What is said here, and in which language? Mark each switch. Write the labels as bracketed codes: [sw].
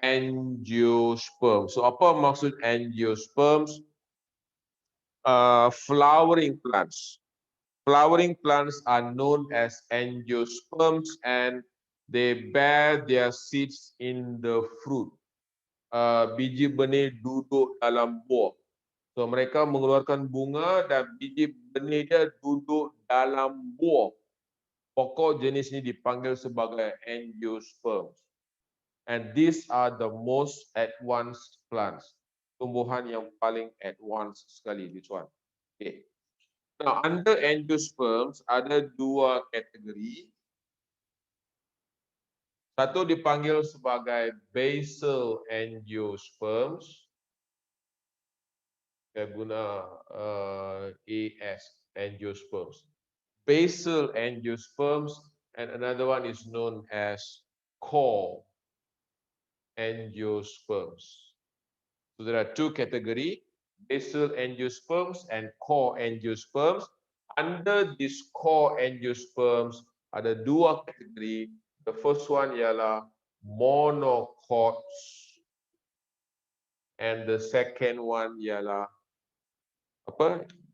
[ms] Angiosperms. So apa maksud angiosperms? [en] Flowering plants. Flowering plants are known as angiosperms, and they bear their seeds in the fruit. [ms] Biji benih duduk dalam buah. So mereka mengeluarkan bunga dan biji benih dia duduk dalam buah. Pokok jenis ini dipanggil sebagai angiosperms. [en] And these are the most advanced plants. [ms] Tumbuhan yang paling advanced sekali, [en] this one. Okay. Now, under [ms] angiosperms ada dua kategori. Satu dipanggil sebagai basal angiosperms. Saya guna AS, angiosperms. [en] Basal angiosperms, and another one is known as core angiosperms. So there are two categories, basal angiosperms and core angiosperms. Under these core angiosperms [ms] ada dua kategori. [en] The first one ialah monocots, and the second one [ms] ialah apa?